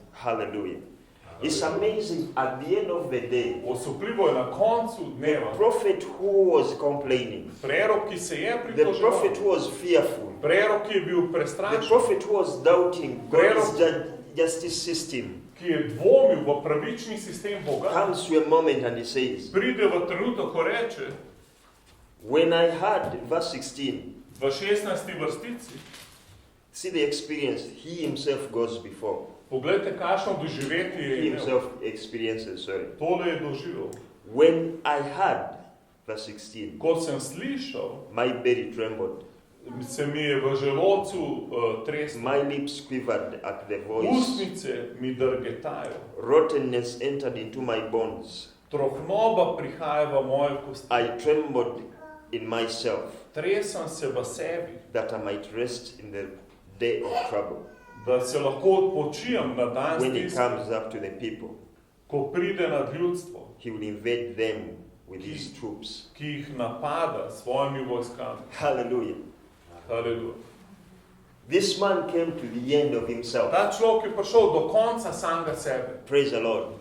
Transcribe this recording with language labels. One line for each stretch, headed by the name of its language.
English: Hallelujah. It's amazing at the end of the day,
Slovenian: Osupljivo je na koncu
English: the
Slovenian: dneva,
English: prophet who was complaining,
Slovenian: prerok, ki se je
English: the
Slovenian: pritoževal,
English: prophet who was fearful,
Slovenian: prerok, ki je bil
English: the
Slovenian: prestrašen,
English: prophet who was doubting God's justice system,
Slovenian: ki je dvomil v pravični sistem Boga,
English: comes to a moment and he says,
Slovenian: pride v trenutek, ko reče
English: when I had, verse 16,
Slovenian: v 16. vrstici,
English: see the experience, he himself goes before.
Slovenian: poglejte, kakšno doživetje je
English: He
Slovenian: imel.
English: himself experiences, sorry.
Slovenian: Tole je doživel.
English: When I had, verse 16,
Slovenian: Ko sem slišal,
English: my belly trembled,
Slovenian: se mi je v želodcu treslo.
English: my lips quivered at the voice,
Slovenian: Ustnice mi drgetajo.
English: rottenness entered into my bones.
Slovenian: Trohnoba prihaja v moje kosti.
English: I trembled in myself,
Slovenian: Tresem se v sebi,
English: that I might rest in the day of trouble,
Slovenian: da se lahko odpočijem na dan
English: when he
Slovenian: stiske,
English: comes up to the people.
Slovenian: ko pride nad ljudstvo,
English: He will invade them with his troops.
Slovenian: ki jih napada s svojimi vojskami.
English: Hallelujah.
Slovenian: Haleluja.
English: This man came to the end of himself.
Slovenian: Ta človek je prišel do konca samega sebe.
English: Praise the Lord.